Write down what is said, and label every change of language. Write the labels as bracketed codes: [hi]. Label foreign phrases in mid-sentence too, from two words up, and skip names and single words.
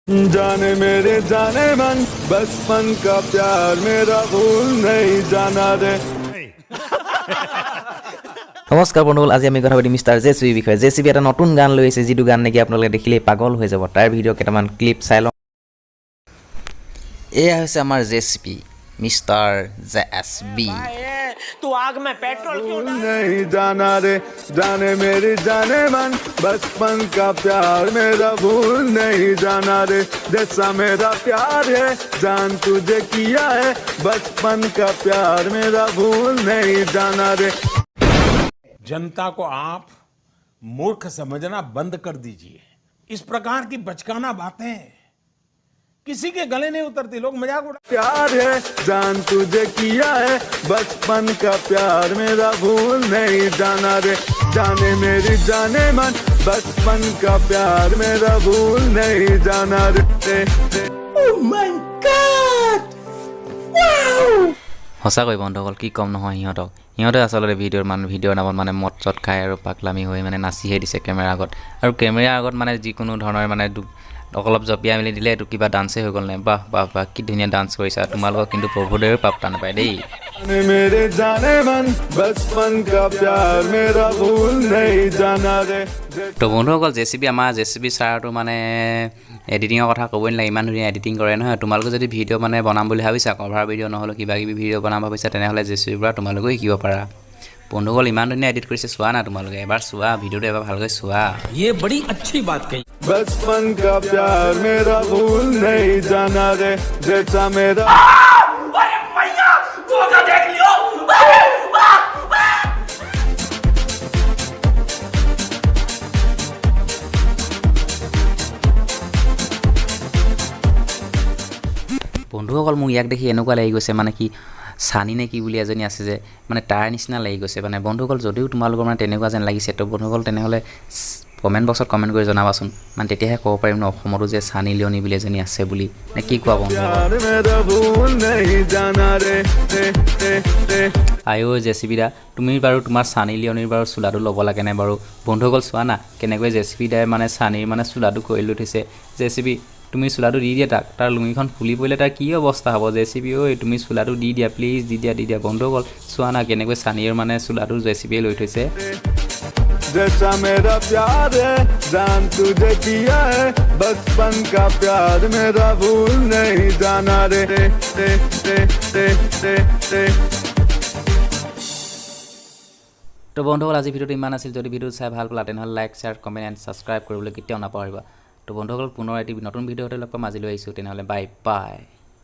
[hi] जाने मेरे जाने मन बचपन का प्यार मेरा भूल नहीं जाना रे। [as] নমস্কাৰ বন্ধুসকল, আজি আমি কথা পাতিম মিষ্টাৰ জেচিবি বিষয়ে। জেচিবি এটা নতুন গান লৈ আহিছে, যিটো গান নেকি আপোনালোকে দেখিলেই পাগল হৈ যাব। তাৰ ভিডিঅ' কেইটামান ক্লিপ চাই লওঁ। এয়া হৈছে আমাৰ জেচিবি, মিষ্টাৰ জেচিবি। [hi] तू आग में पेट्रोल क्यों डाल नहीं जाना रे, जाने मेरे जाने मन बचपन का प्यार मेरा भूल नहीं जाना रे। जैसा मेरा प्यार है जान तुझे किया है, बचपन का प्यार मेरा भूल नहीं जाना रे। जनता को आप मूर्ख समझना बंद कर दीजिए। इस प्रकार की बचकाना बातें किसी के गले नहीं उतरती, लोग मजाक उड़ा। प्यार है जान तुझे किया है, बचपन का प्यार मेरा भूल नहीं जाना रे। जाने मेरी जाने मन बचपन का प्यार मेरा भूल नहीं जाना रे। [as] সঁচাকৈ বন্ধুসকল, কি ক'ম নহয় সিহঁতক। সিহঁতে আচলতে ভিডিঅ'ৰ নামত মানে মদ চদ খাই আৰু পাগলামি হৈ মানে নাচিহে দিছে কেমেৰাৰ আগত। আৰু কেমেৰাৰ আগত মানে যিকোনো ধৰণৰ মানে অলপ জপিয়াই মেলি দিলে এইটো কিবা ডান্সেই হৈ গ'ল নে। বাহ বাহ বাহ, কি ধুনীয়া ডান্স কৰিছা তোমালোকক, কিন্তু প্ৰভুদেৱে পাত্তা নাপায় দেই। [hi] मेरे जाने मन बचपन का प्यार मेरा भूल नहीं जाना रे। [as] তো বন্ধুসকল, জেচিবি ছাৰটো মানে এডিটিঙৰ কথা ক'বই নালাগে, ইমান ধুনীয়া এডিটিং কৰে নহয়। তোমালোকে যদি ভিডিঅ' মানে বনাম বুলি ভাবিছা, [en] cover video' [as] নহ'লে কিবা কিবি ভিডিঅ' বনাম ভাবিছা, তেনেহ'লে জেচিবিৰ পৰা তোমালোকেও শিকিব পাৰা। বন্ধুসকল, ইমান ধুনীয়া এডিট কৰিছে, চোৱা না তোমালোকে, এবাৰ চোৱা ভিডিঅ'টো, এবাৰ ভালকৈ চোৱা। [hi] ये बड़ी अच्छी बात कही। बचपन का प्यार मेरा भूल नहीं जाना रे। जैसा मेरा [as] বন্ধুসকল, মোক ইয়াক দেখি এনেকুৱা লাগি গৈছে, মানে কি চানি নে কি বুলি এজনী আছে যে, মানে তাৰ নিচিনা লাগি গৈছে। মানে বন্ধুসকল, যদিও তোমালোকৰ মানে তেনেকুৱা যেন লাগিছে, তো বন্ধুসকল তেনেহ'লে [en] comment boxত [as] কমেণ্ট কৰি জনাবাচোন, মানে তেতিয়াহে ক'ব পাৰিম ন অসমতো যে চানি লিঅ'নি বুলি এজনী আছে বুলি, নে কি কোৱা বন্ধুসকল? [hi] मेरा भूल नहीं जाना रे। [as] আইঅ' জেচিবি দা, তুমি বাৰু তোমাৰ চানি লিঅ'নিৰ বাৰু চোলাটো ল'ব লাগে নাই বাৰু? বন্ধুসকল চোৱা না, কেনেকৈ জেচিবি দাই মানে চানিৰ মানে চোলাটো কৰি লৈ থৈছে। জেচিবি, তুমি চোলাটো দি দিয়া তাক, তাৰ লুঙিখন ফুলি পৰিলে তাৰ কি অৱস্থা হ'ব? জেচিবি ঐ, তুমি চোলাটো দি দিয়া প্লিজ, দি দিয়া। বন্ধুসকল চোৱা না, কেনেকৈ চানিৰ মানে চোলাটো জেচিবিয়ে লৈ থৈছে। [hi] जैसा मेरा प्यार है जान तुझे किया है, बचपन का प्यार मेरा भूल नहीं जाना रे। [as] তো বন্ধুসকল, আজি ভিডিঅ'টো ইমান আছিল। যদি ভিডিঅ'টো চাই ভাল পালা, তেনেহ'লে [en] like, share, comment and subscribe [as] কৰিবলৈ কেতিয়াও নাপাহৰিবা। তো বন্ধুসকল, পুনৰ এটি নতুন ভিডিঅ'তে লগ পাম। আজিলৈ আহিছোঁ, তেনেহ'লে [en] bye bye.